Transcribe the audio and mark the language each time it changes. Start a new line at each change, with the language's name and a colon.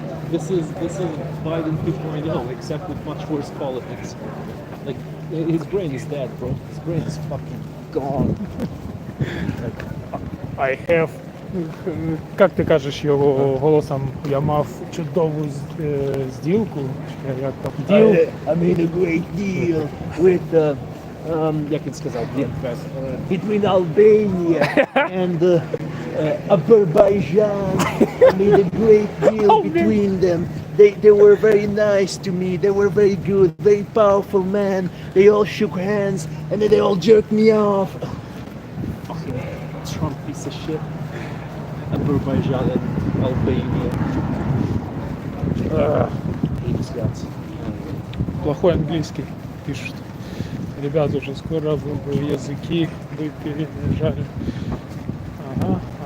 English: This is Biden 2.0, except with much worse politics. Like his brain is dead, bro. His brain is fucking gone. I have,
Ukrainian: як ти кажеш його голосом, я мав чудову зділку, як там, deal.
English: I made a great deal with,
Ukrainian: як він сказав,
English: between Albania and Azerbaijan. I made a great deal between them. They were very nice to me. They were very good, very powerful men. They all shook hands and then they all jerked me off. Fucking Trump piece of shit. Azerbaijan and Albania.
Russian: Плохой английский пишут. Ребята, уже скоро языки вы перемежали. Ага.